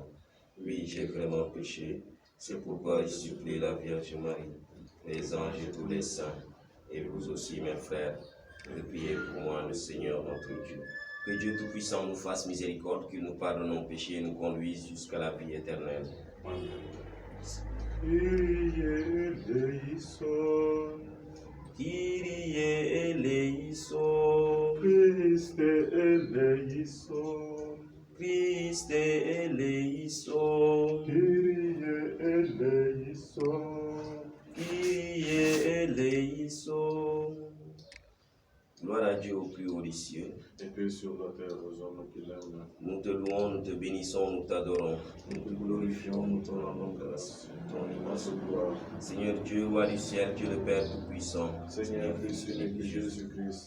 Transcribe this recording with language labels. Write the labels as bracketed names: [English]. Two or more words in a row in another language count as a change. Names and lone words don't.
[French] Oui, j'ai vraiment péché, c'est pourquoi je supplie la Vierge Marie, les anges et tous les saints, et vous aussi mes frères, de prier pour moi le Seigneur notre Dieu. Que Dieu Tout-Puissant nous fasse miséricorde, qu'il nous pardonne nos péchés et nous conduise jusqu'à la vie éternelle. [Greek] Κύριε ἐλέησον, Κύριε ἐλέησον, Χριστὲ ἐλέησον, Χριστὲ ἐλέησον, Κύριε ἐλέησον. Κύριε ἐλέησον. [French] Gloire à Dieu au plus haut des cieux. Et paix sur la terre aux hommes qui l'aiment. Nous te louons, nous te bénissons, nous t'adorons. Nous te glorifions, nous te rendons grâce. Ton immense gloire. Seigneur Dieu, roi du ciel, Dieu le Père Tout-Puissant. Seigneur, Fils unique de Jésus-Christ.